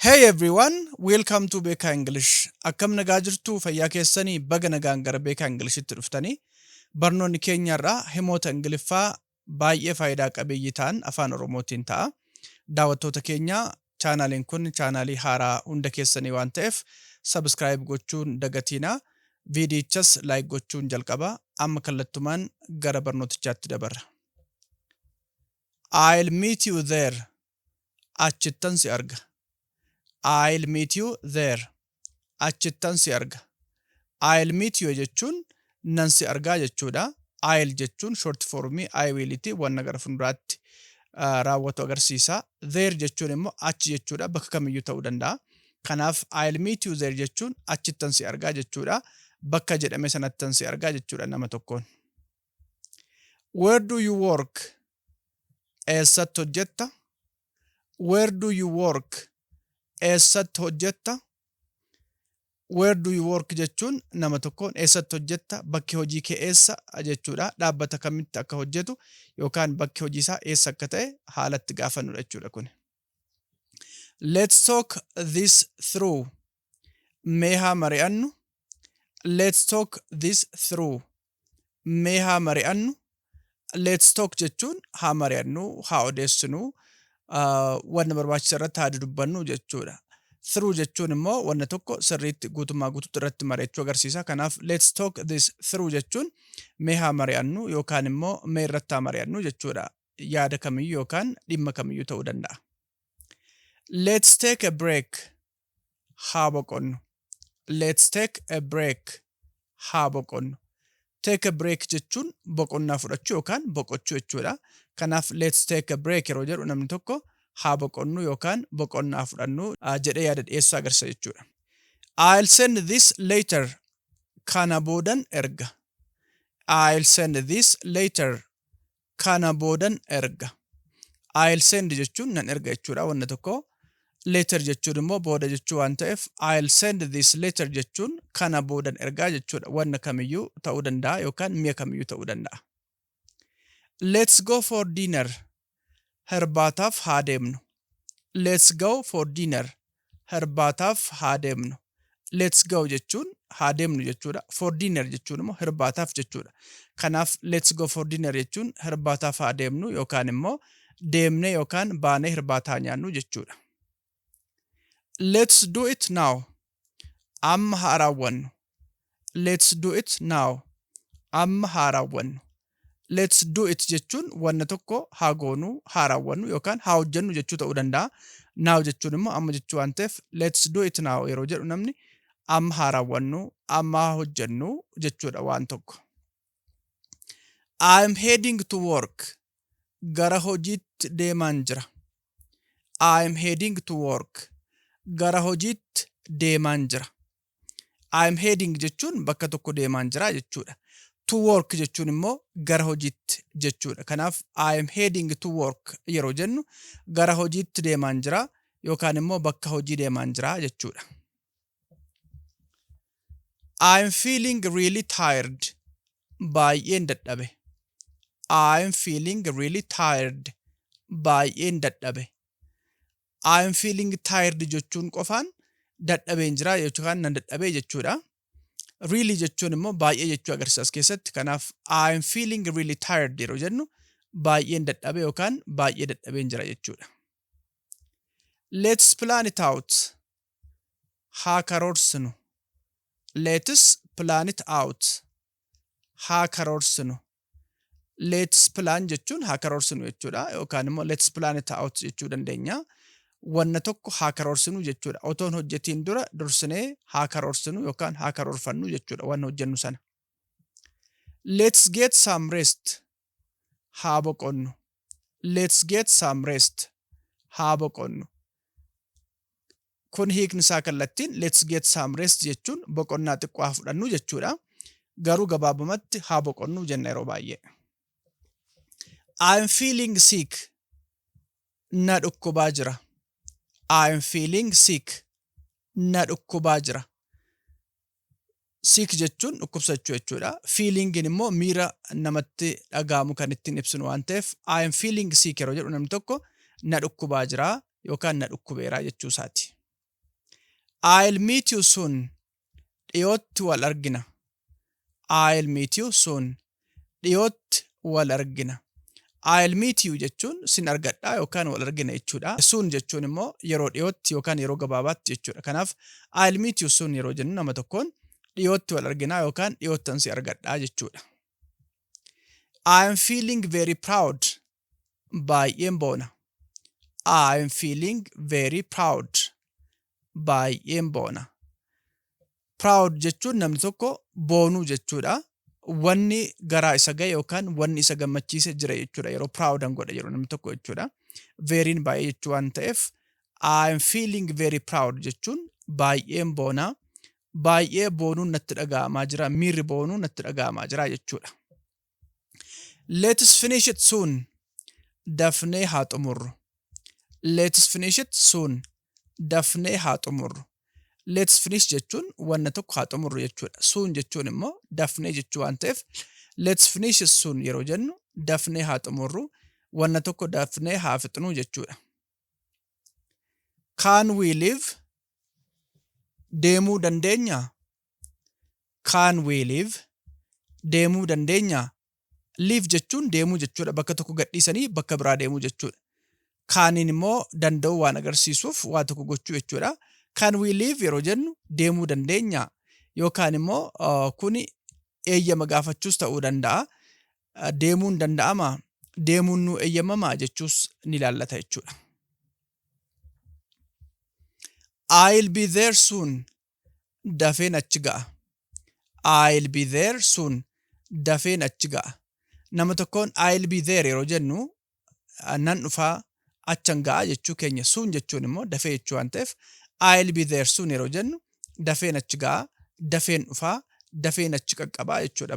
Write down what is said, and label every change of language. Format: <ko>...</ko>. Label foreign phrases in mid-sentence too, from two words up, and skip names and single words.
<en>Hey everyone, welcome to Beka English.</en> <om>Akkam nagaa jirtu fayyaa keessanii baga nagaan gara Beka Englishitti dhuftanii barnoonni keenyarraa himoota Ingiliffaa baay'ee faayidaa qabeeyyii ta'an Afaan Oromootiin ta'a. Daawwattoota keenya chaanaliin kun chaanalii haaraa hunda keessanii waan ta'eef subscribe gochuun dagatiina. Viidiyichas like gochuun jalqaba. Amma kallattumaan gara barnootichaatti dabarra.</om> <en>I'll meet you there.</en> <om>Achittan si arga.</om> <en>I'll meet you there.</en> <om>Achittan si arga.</om> <en>I'll meet you</en> <om>jechuun nan si argaa jechuudha. I'll jechuun</om> <en>short form I will</en> <om>iti wanna gara fuulduraatti raawwatu agarsiisa. There jechuun immoo achi jechuudha, bakka kamiyyuu ta'uu danda'a. Kanaaf</om> <en>I'll meet you there</en> <om>jechuun achittan si argaa jechuudha. Bakka jedhame sanattan si argaa jechuudha nama tokkoon.</om> <en>Where do you work?</en> <om>Eessatti hojjetta?</om> <en>Where do you work?</en> <om>Eessatti hojjetta?</om> <en>Where do you work</en> <om>jechuun nama tokkoon eessatti hojjetta? Bakki hojii kee eessa jechuudha. Dhaabbata kamitti akka hojjetu yookaan bakki hojii isaa eessa akka ta'e haalatti gaafannudha jechuudha kun.</om> <en>Let's talk this through.</en> <om>Mee haa mari'annu.</om> <en>Let's talk this through.</en> <om>Mee haa mari'annu.</om> <en>Let's talk</en> <om>jechuun haa mari'annu, haa odeessinu. Wanna barbaachisa irratti haa dudubbannu jechuudha. Through jechuun immoo wanna tokko sirriitti guutummaa guutuutti irratti mari'achuu agarsiisa. Kanaaf</om> <en>let's talk this through</en> <om>jechuun mee haa mari'annu yookaan immoo mee irratti haa mari'annu jechuudha. Yaada kamiyyuu yookaan dhimma kamiyyuu ta'uu danda'a.</om> <en>Let's take a break.</en> <om>Haa boqonnu.</om> <en>Let's take a break.</en> <om>Haa boqonnu.</om> <en>Take a break</en> <om>jechuun boqonnaa fudhachuu yookaan boqochuu jechuudha. Kanaaf</om> <en>let's take a break</en> <om>yeroo jedhu namni tokko haa boqonnu yookaan boqonnaa fudhannu jedhee yaada dhiyeessaa agarsiisa jechuudha.</om> <en>I'll send this later.</en> <om>Kana boodan erga.</om> <en>I'll send this later.</en> <om>Kana boodan erga.</om> <en>I'll send</en> <om>jechuun nan erga jechuudha wanna tokko. Later jechuun immoo booda jechuu waan ta'eef</om> <en>I'll send this later</en> <om>jechuun kana boodan ergaa jechuudha. Wanna kamiyyuu ta'uu danda'a yookaan mi'a kamiyyuu ta'uu danda'a.</om> <en>Let's go for dinner.</en> <om>Herbaataaf haa deemnu.</om> <en>Let's go for dinner.</en> <om>Herbaataaf haa deemnu.</om> <en>Let's go</en> <om>jechuun haa deemnu jechuudha.</om> <en>For dinner</en> <om>jechuun immoo herbaataaf jechuudha. Kanaaf</om> <en>let's go for dinner</en> <om>jechuun herbaataaf haa deemnu yookaan immoo deemnee yookaan baanee herbaataa nyaannu jechuudha.</om> <en>Let's do it now.</en> <om>Amma haa raawwannu.</om> <en>Let's do it now.</en> <om>Amma haa raawwannu.</om> <en>Let's do it</en> <om>jechuun wanna tokko haa goonu, haa raawwannu yookaan haa hojjennu jechuu ta'uu danda'a. Now jechuun immoo amma jechuu waan ta'eef</om> <en>let's do it now</en> <om>yeroo jedhu namni amma haa raawwannu, amma haa hojjennu jechuudha waan tokko.</om> <en>I'm heading to work.</en> <om>Gara hojiitti deemaan jira.</om> <en>I'm heading to work.</en> <om>Gara hojiitti deemaan jira.</om> <en>I'm heading</en> <om>jechuun bakka tokko deemaan jira jechuudha.</om> <en>To work</en> <om>jechuun immoo gara hojiitti jechuudha. Kanaaf</om> <en>I'm heading to work</en> <om>yeroo jennu gara hojiitti deemaan jira yookaan immoo bakka hojii deemaan jira jechuudha.</om> <en>I'm feeling really tired.</en> <om>Baay'een dadhabe.</om> <en>I'm feeling really tired.</en> <om>Baay'een dadhabe.</om> <en>I'm feeling tired</en> <om>jechuun qofaan dadhabeen jira yookaan nan dadhabee jechuudha. Really jechuun immoo baay'ee jechuu agarsiisa keessatti. Kanaaf</om> <en>I'm feeling really tired</en> <om>yeroo jennu baay'een dadhabe yookaan baay'ee dadhabeen jira jechuudha.</om> <en>Let's plan it out.</en> <om>Haa karoorsinu.</om> <en>Let's plan it out.</en> <om>Haa karoorsinu.</om> <en>Let's plan</en> <om>jechuun haa karoorsinu jechuudha yookaan immoo</om> <en>let's plan it out</en> <om>jechuu dandeenya. Wanna tokko haa karoorsinu jechuudha. Otoon hojjetiin dura dursinee haa karoorsinu yookaan haa karoorfannu jechuudha wanna hojjennu sana.</om> <en>Let's get some rest.</en> <om>Haa boqonnu.</om> <en>Let's get some rest.</en> <om>Haa boqonnu. Kun hiikni isaa kallattiin</om> <en>let's get some rest</en> <om>jechuun boqonnaa xiqqoo haa fudhannu jechuudha. Garuu gabaabumatti haa boqonnu jenna yeroo baay'ee.</om> <en>I'm feeling sick.</en> <om>Na dhukkubaa jira.</om> <en>I'm feeling sick.</en> <om>Na dhukkubaa jira. Sick jechuun dhukkubsachuu jechuudha. Feelingin immoo miira namatti dhagaamu kan ittiin ibsinu waan ta'eef</om> <en>I'm feeling sick</en> <om>yeroo jedhu namni tokko na dhukkubaa jira yookaan na dhukkubeera jechuu isaati.</om> <en>I'll meet you soon.</en> <om>Dhiyootti wal argina.</om> <en>I'll meet you soon.</en> <om>Dhiyootti wal argina.</om> <en>I'll meet you</en> <om>jechuun sin argadhaa yookaan wal argina jechuudha. Soon jechuun immoo yeroo dhiyootti yookaan yeroo gabaabaatti jechuudha. Kanaaf</om> <en>I'll meet you soon</en> <om>yeroo jennu nama tokkoon dhiyootti wal arginaa yookaan dhiyoottan si argadhaa jechuudha.</om> <en>I am feeling very proud.</en> <om>Baay'een boona.</om> <en>I am feeling very proud.</en> <om>Baay'een boona. Proud jechuun namni tokko boonuu jechuudha. Wanni garaa isa ga'e yookaan wanni isa gammachiise jira jechuudha. Yeroo proud godha yeroo namni tokko jechuudha. Very'n baay'ee jechuu waan ta'eef</om> <en>I am feeling very proud</en> <om>jechuun baay'een boona. Baay'ee boonuun natti dhaga'amaa jira. Miirri boonuu natti dhaga'amaa jira jechuudha.</om> <en>Let's finish it soon.</en> <om>Dafnee haa xumurru.</om> <en>Let's finish it soon.</en> <om>Dafnee haa xumurru.</om> <en>Let's finish</en> <om>jechuun wanna tokko haa xumurru jechuudha. Soon jechuun immoo dafnee jechuu waan ta'eef</om> <en>let's finish it soon</en> <om>yeroo jennu dafnee haa xumurru. Wanna tokko dafnee haa fixnuu jechuudha.</om> <en>Can we live?</en> <om>Deemuu dandeenyaa?</om> <en>Can we live?</en> <om>Deemuu dandeenyaa? Live jechuun deemuu jechuudha. Bakka tokko gadhiisanii bakka biraa deemuu jechuudha. Kaaniin immoo danda'uu waan agarsiisuuf waa tokko gochuu jechuudha.</om> <en>Can we live</en> <om>yeroo jennu deemuu dandeenyaa? Yookaan immoo kuni eeyyama gaafachuus ta'uu danda'a. Deemuun danda'amaa? Deemuun nu eeyyamamaa jechuus ni ilaallata jechuudha.</om> <en>I'll be there soon.</en> <om>Dafeen achi ga'a.</om> <en>I'll be there soon.</en> <om>Dafeen achi ga'a. Nama tokkoon</om> <en>I'll be there</en> <om>yeroo jennu nan dhufaa achan ga'a jechuu keenya. Soon jechuun immoo dafee jechuu waan ta'eef</om> <en>I'll be there soon</en> <om>yeroo jennu dafeen achi ga'a, dafeen dhufaa, dafeen achi qaqqabaa jechuudha.</om>